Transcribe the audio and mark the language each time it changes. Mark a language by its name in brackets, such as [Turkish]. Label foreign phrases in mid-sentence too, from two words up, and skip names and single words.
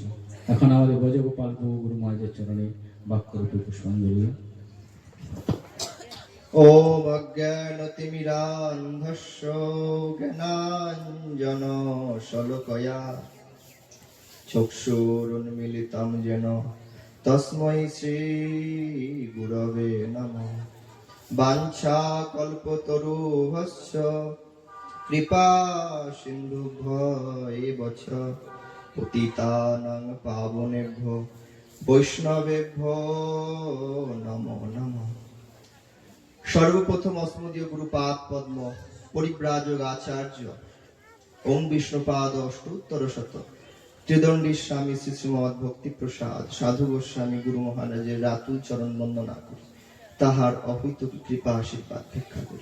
[Bangla] এখন আমাদের ব্রজগোপাল প্রভু গুরু মহারাজের চরণে বাক্যরূপে পুষ্পাঞ্জলি। [Sanskrit] ওম অজ্ঞানতিমিরান্ধস্য জ্ঞানাঞ্জন শলাকয়া চক্ষুরুন্মিলিতং যেন তস্मै শ্রী গুরবে নমঃ। বাঞ্ছা কল্পতরুভ্যশ্চ কৃপা সিন্ধুভ্য চ পতিতানাং পাবনেভ্যো বৈষ্ণবেভ্যো নমো নমঃ। [Bangla] সর্বপ্রথম অস্মদীয় গুরুপাদ পদ্ম পরিব্রাজক আচার্য ওম বিষ্ণুপাদ অষ্টোত্তর শত ত্রিদণ্ডী স্বামী শ্রী শ্রীমৎ ভক্তি প্রসাদ সাধু গোস্বামী গুরু মহারাজের রাতুল চরণ বন্দনা করি, তাহার অহৈতুক কৃপা আশীর্বাদ ভিক্ষা করি।